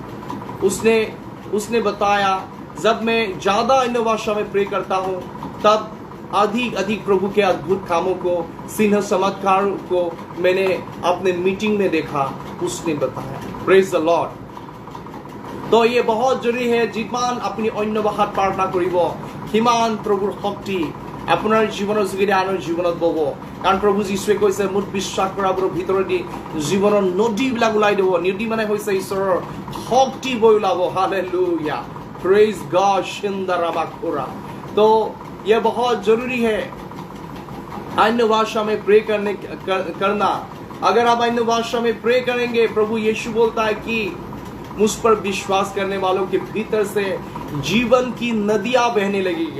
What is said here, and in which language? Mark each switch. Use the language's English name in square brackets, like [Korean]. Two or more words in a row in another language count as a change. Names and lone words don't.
[Hindi] उसने बताया जब मैं ज्यादा अन्य भाषा में प्रे करता हूँ तब अधिक प्रभु के अद्भुत कामों को, सिंह चमत्कार को मैंने अपने मीटिंग में देखा। [English] उसने बताया Praise the Lord. [Hindi] तो ये बहुत जरूरी है [Assamese] যিমান আপুনি অন্য ভাষাত প্ৰাৰ্থনা কৰিব সিমান প্ৰভুৰ শক্তি আপোনাৰ জীৱনৰ যোগেদি আনৰ জীৱনত বব। কাৰণ প্ৰভু যীশুৱে কৈছে মোক বিশ্বাস কৰাবোৰৰ ভিতৰেদি জীৱনৰ নদীবিলাক ওলাই দিব। নদী মানে হৈছে ঈশ্বৰৰ শক্তি বৈ ওলাব। [English] हालेलुया, praise God शिंदराबाखोरा। [Hindi] तो यह बहुत जरूरी है अन्य भाषा में प्रे करना। अगर आप अन्य भाषा में प्रे करेंगे, प्रभु यीशु बोलता है कि मुझ पर विश्वास करने वालों के भीतर से जीवन की नदियां बहने लगेगी।